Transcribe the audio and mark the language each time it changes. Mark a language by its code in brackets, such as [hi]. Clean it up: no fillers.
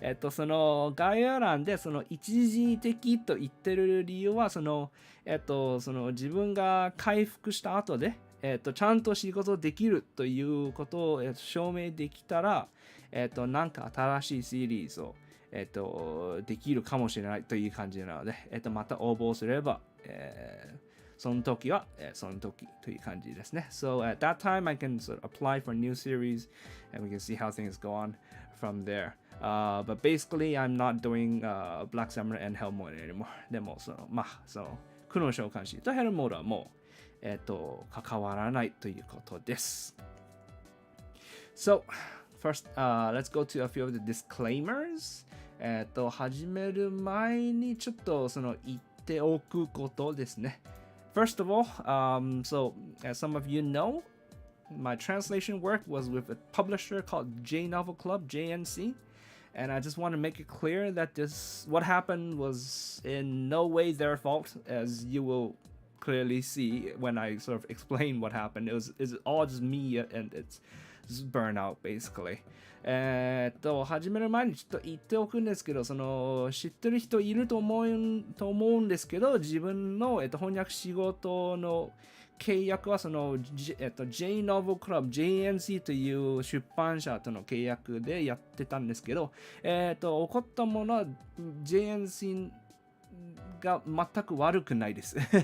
[ja] その概要欄でその一時的と言ってる理由はその自分が回復した後でちゃんと仕事できるということを証明できたらなんか新しいシリーズをできるかもしれないという感じなのでまた応募すればその時はその時という感じですね。 [en] So at that time I can sort of apply for a new series and we can see how things go on from there. But basically I'm not doing Black Summer and Hell Mode anymore. [ja] でも黒の召喚士とヘルモードはもう関わらないということです。 [en] So first, let's go to a few of the disclaimers. [ja] 始める前にちょっと言っておくことですね。 [en] First of all, so as some of you know, my translation work was with a publisher called J Novel Club, JNC. And I just want to make it clear that what happened was in no way their fault, as you will clearly see when I sort of explain what happened. It's all just me and it's just burnout, basically. [ja] 始める前にちょっと言っておくんですけど、知ってる人いると思うんですけど、自分の、翻訳仕事の契約はJ Novel Club JNC という出版社との契約でやってたんですけど、起こったものは JNC が全く悪くないです。